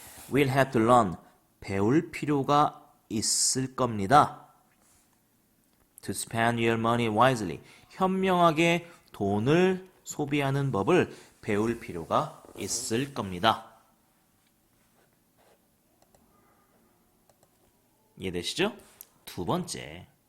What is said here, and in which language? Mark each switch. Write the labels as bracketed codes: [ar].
[en] Will have to learn. [ko] 배울 필요가 있을 겁니다. [en] To spend your money wisely. [ko] 현명하게 돈을 소비하는 법을 배울 필요가 있을 겁니다. 이해되시죠? 두 번째.